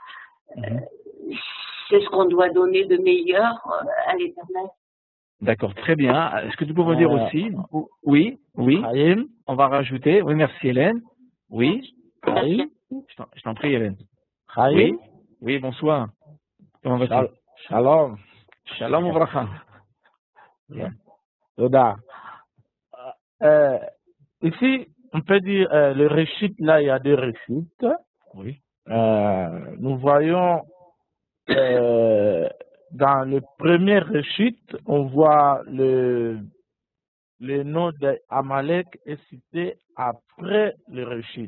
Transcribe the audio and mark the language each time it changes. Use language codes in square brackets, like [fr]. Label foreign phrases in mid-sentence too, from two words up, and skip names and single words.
[fr] c'est ce qu'on doit donner de meilleur à l'Éternel. D'accord, très bien. Est-ce que tu peux me dire aussi? Oui, on va rajouter. Oui, merci Hélène. Oui. Je t'en prie Hélène. Oui, bonsoir. Comment vas-tu? Shalom. [he] שלום וברכה. [fr] Toda. Ici, on peut dire le réchit, là, il y a 2 réchits. Oui. Nous voyons dans le premier réchit, on voit le nom d'Amalek est cité après le réchit.